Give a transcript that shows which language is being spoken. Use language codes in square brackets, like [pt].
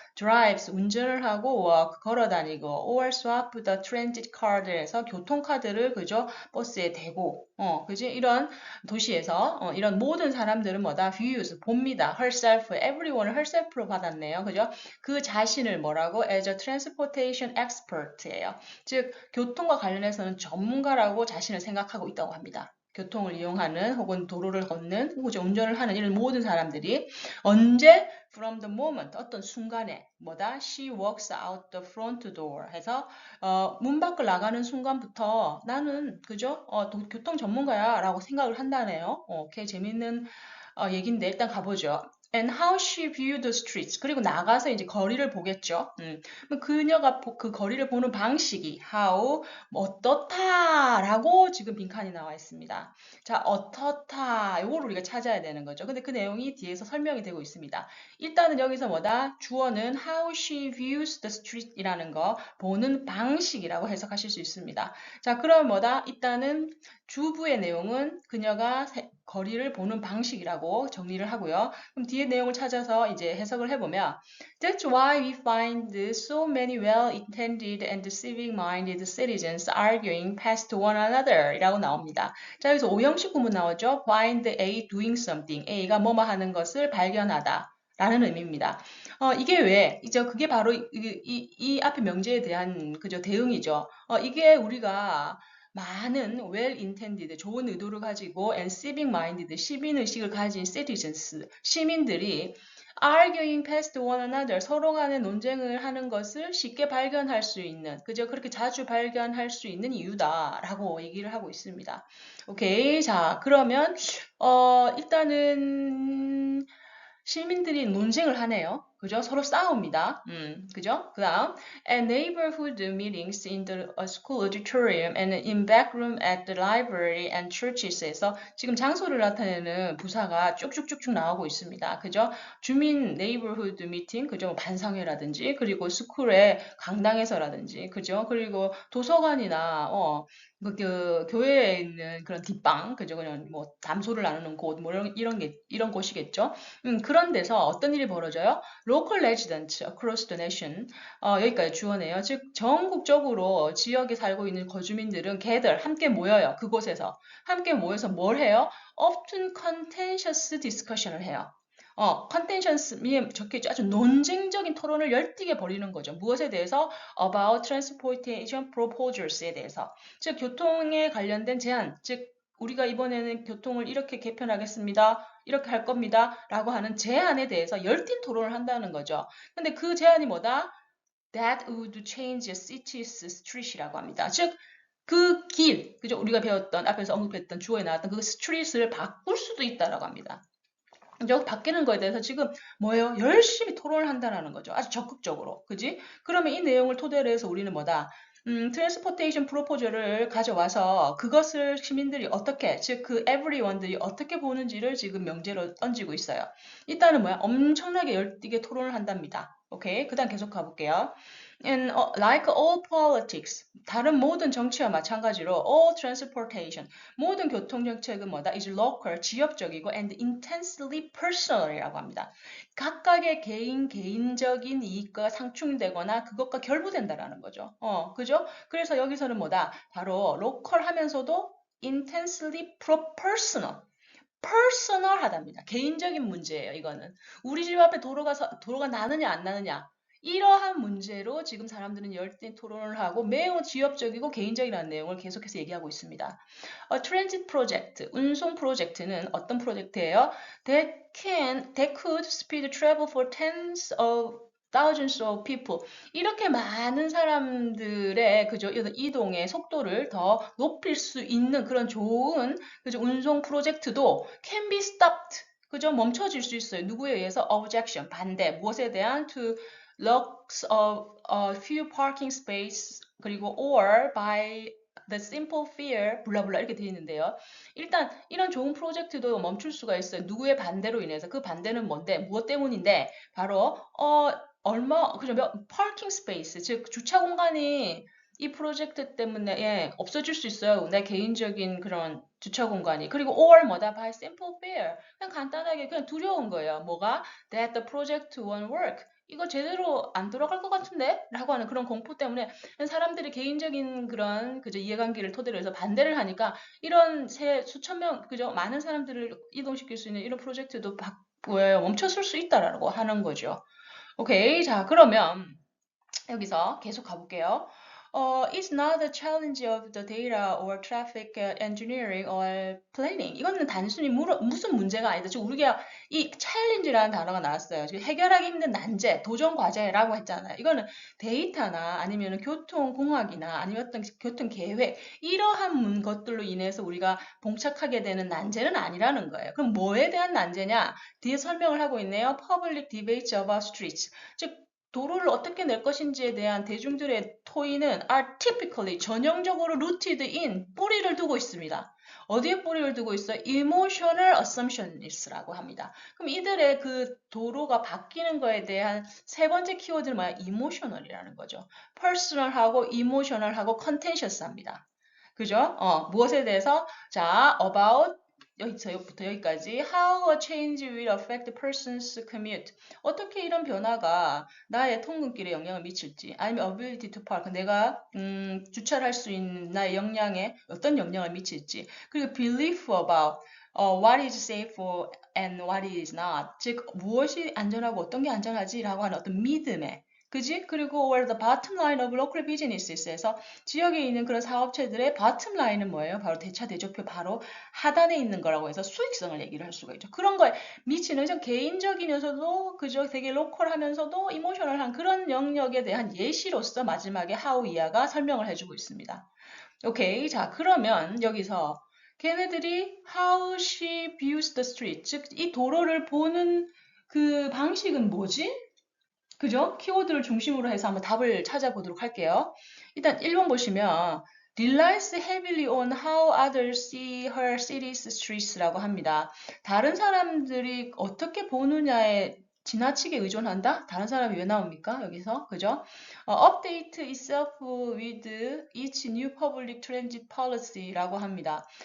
[en] drives, [ko] 운전을 하고 [en] walk, [ko] 걸어 다니고 [en] or swap the transit card에서 [ko] 교통카드를 그죠? 버스에 대고 그지? 이런 도시에서 이런 모든 사람들은 뭐다? [en] views, [ko] 봅니다. herself, [en] everyone을 herself로 [ko] 받았네요. 그죠? 그 자신을 뭐라고? [en] as a transportation expert [ko] 예요. 즉, 교통과 관련해서는 전문가라고 자신을 생각하고 있다고 합니다. 교통을 이용하는 혹은 도로를 걷는 혹은 운전을 하는 이런 모든 사람들이 언제 [en] from the moment [ko] 어떤 순간에 뭐다 [en] she walks out the front door [ko] 해서 문 밖을 나가는 순간부터 나는 그죠 교통 전문가야라고 생각을 한다네요. 오케이 재밌는 얘기인데 일단 가보죠. [en] And how she viewed the streets. [ko] 그리고 나가서 이제 거리를 보겠죠. 그녀가 그 거리를 보는 방식이 [en] how [ko] 어떻다라고 지금 빈칸이 나와 있습니다. 자, 어떻다. 이걸 우리가 찾아야 되는 거죠. 근데 그 내용이 뒤에서 설명이 되고 있습니다. 일단은 여기서 뭐다? 주어는 [en] how she views the street [ko] 이라는 거 보는 방식이라고 해석하실 수 있습니다. 자, 그럼 뭐다? 일단은 주부의 내용은 그녀가 거리를 보는 방식이라고 정리를 하고요. [en] 그럼 뒤에 내용을 찾아서 이제 해석을 해보면 That's why we find so many well-intended and civic-minded citizens arguing past one another [ko] 이라고 나옵니다. 자, 여기서 오형식 구문 나오죠. [en] Find A doing something. [ko] A가 뭐뭐 하는 것을 발견하다. 라는 의미입니다. 이게 왜? 이제 그게 바로 이 앞에 명제에 대한 그저 대응이죠. 이게 우리가 많은 well-intended, 좋은 의도를 가지고 and civic-minded, 시민의식을 가진 citizens, 시민들이 [en] arguing past one another, [ko] 서로 간에 논쟁을 하는 것을 쉽게 발견할 수 있는, 그저 그렇게 자주 발견할 수 있는 이유다라고 얘기를 하고 있습니다. 오케이. 자, 그러면, 일단은, 시민들이 논쟁을 하네요. 그죠? 서로 싸웁니다. 그죠? [en] 그 다음, at neighborhood meetings in the school auditorium and in back room at the library and churches에서 [ko] 지금 장소를 나타내는 부사가 쭉쭉쭉쭉 나오고 있습니다. 그죠? 주민 [en] neighborhood meeting, [ko] 그죠? 뭐 반상회라든지, 그리고 스쿨의 강당에서라든지, 그죠? 그리고 도서관이나, 교회에 있는 그런 뒷방, 그죠? 그냥 뭐 담소를 나누는 곳, 뭐 이런 곳이겠죠? 그런 데서 어떤 일이 벌어져요? [en] Local residents across the nation. [ko] 여기까지 주어네요. 즉, 전국적으로 지역에 살고 있는 거주민들은 걔들 함께 모여요. 그곳에서. 함께 모여서 뭘 해요? [en] Often contentious discussion [ko] 을 해요. contentious에 적혀있죠. 아주 논쟁적인 토론을 열띠게 벌이는 거죠. 무엇에 대해서? [en] About transportation proposals [ko] 에 대해서. 즉, 교통에 관련된 제안, 즉, 우리가 이번에는 교통을 이렇게 개편하겠습니다. 이렇게 할 겁니다. 라고 하는 제안에 대해서 열띤 토론을 한다는 거죠. 근데 그 제안이 뭐다? [en] That would change a city's street [ko] 이라고 합니다. 즉, 그 길, 그죠? 우리가 배웠던, 앞에서 언급했던 주어에 나왔던 그 스트릿을 바꿀 수도 있다라고 합니다. 그죠? 바뀌는 거에 대해서 지금 뭐예요? 열심히 토론을 한다라는 거죠. 아주 적극적으로. 그지? 그러면 이 내용을 토대로 해서 우리는 뭐다? 트랜스포테이션 프로포저를 가져와서 그것을 시민들이 어떻게, 즉 그 에브리원들이 어떻게 보는지를 지금 명제로 던지고 있어요. 일단은 뭐야? 엄청나게 열띠게 토론을 한답니다. 오케이? 그 다음 계속 가볼게요. [en] And like all politics, [ko] 다른 모든 정치와 마찬가지로 [en] all transportation, [ko] 모든 교통 정책은 뭐다? [en] is local, [ko] 지역적이고 [en] and intensely personal [ko] 이라고 합니다. 각각의 개인적인 이익과 상충되거나 그것과 결부된다라는 거죠. 그죠? 그래서 여기서는 뭐다? 바로 로컬 하면서도 [en] intensely personal. [ko] 퍼스널하답니다. 개인적인 문제예요, 이거는. 우리 집 앞에 도로가 나느냐 안 나느냐. 이러한 문제로 지금 사람들은 열띤 토론을 하고 매우 지역적이고 개인적이라는 내용을 계속해서 얘기하고 있습니다. 트랜짓 프로젝트, 운송 프로젝트는 어떤 프로젝트예요? [en] That could speed travel for tens of thousands of people. [ko] 이렇게 많은 사람들의 그죠 이동의 속도를 더 높일 수 있는 그런 좋은 그죠 운송 프로젝트도 [en] can be stopped. [ko] 그죠? 멈춰질 수 있어요. 누구에 의해서? objection, 반대. 무엇에 대한? [en] to loss of a few parking space 그리고 or by the simple fear [ko] 블라블라 이렇게 되어 있는데요. 일단 이런 좋은 프로젝트도 멈출 수가 있어요. 누구의 반대로 인해서. 그 반대는 뭔데? 무엇 때문인데? 바로 그죠? 파킹 스페이스, 즉 주차 공간이 이 프로젝트 때문에 없어질 수 있어요. 내 개인적인 그런 주차 공간이. 그리고 or 뭐다? [en] by simple fear. [ko] 그냥 간단하게 그냥 두려운 거예요. 뭐가? [en] that the project won't work. [ko] 이거 제대로 안 돌아갈 것 같은데? 라고 하는 그런 공포 때문에 사람들이 개인적인 그런 그저 이해관계를 토대로 해서 반대를 하니까 이런 수천 명, 그죠? 많은 사람들을 이동시킬 수 있는 이런 프로젝트도 멈췄을 수 있다라고 하는 거죠. 오케이. 자, 그러면 여기서 계속 가볼게요. [en] It's not a challenge of the data or traffic engineering or planning. [ko] 이거는 단순히 무슨 문제가 아니다. 지금 우리가 이 challenge라는 단어가 나왔어요. 지금 해결하기 힘든 난제, 도전 과제라고 했잖아요. 이거는 데이터나 아니면 교통공학이나 아니면 어떤 교통 계획 이러한 것들로 인해서 우리가 봉착하게 되는 난제는 아니라는 거예요. 그럼 뭐에 대한 난제냐? 뒤에 설명을 하고 있네요. [en] Public debates about streets. [ko] 즉 도로를 어떻게 낼 것인지에 대한 대중들의 토의는 [en] are typically [ko] 전형적으로 [en] rooted in [ko] 뿌리를 두고 있습니다. 어디에 뿌리를 두고 있어요? [en] emotional assumptions [ko] 라고 합니다. 그럼 이들의 그 도로가 바뀌는 거에 대한 세 번째 키워드는 뭐야? emotional이라는 거죠. [en] personal하고 emotional하고 contentious합니다. [ko] 그죠? 무엇에 대해서? [en] 자, about [ko] 여기서부터 여기까지 [en] how a change will affect the person's commute. [ko] 어떻게 이런 변화가 나의 통근길에 영향을 미칠지 아니면 [en] ability to park [ko] 내가 주차를 할 수 있는 나의 역량에 어떤 영향을 미칠지 그리고 [en] belief about what is safe and what is not [ko] 즉 무엇이 안전하고 어떤 게 안전하지라고 하는 어떤 믿음에 그지? [en] 그리고 where the bottom line of local business에서 [ko] 지역에 있는 그런 사업체들의 [en] bottom line은 뭐예요? [ko] 바로 대차 대조표 바로 하단에 있는 거라고 해서 수익성을 얘기를 할 수가 있죠. 그런 거에 미치는 좀 개인적이면서도 그죠? 되게 로컬하면서도 이모셔널한 그런 영역에 대한 예시로서 마지막에 하우 이하가 설명을 해주고 있습니다. 오케이. 자, 그러면 여기서 걔네들이 [en] how she views the street, [ko] 즉 이 도로를 보는 그 방식은 뭐지? 그죠? 키워드를 중심으로 해서 한번 답을 찾아보도록 할게요. 일단 1번 보시면 [en] relies heavily on how others see her city's streets라고 합니다. [ko] 다른 사람들이 어떻게 보느냐에 지나치게 의존한다? 다른 사람이 왜 나옵니까? 여기서. 그죠? [en] update itself with each new public transit policy라고 합니다.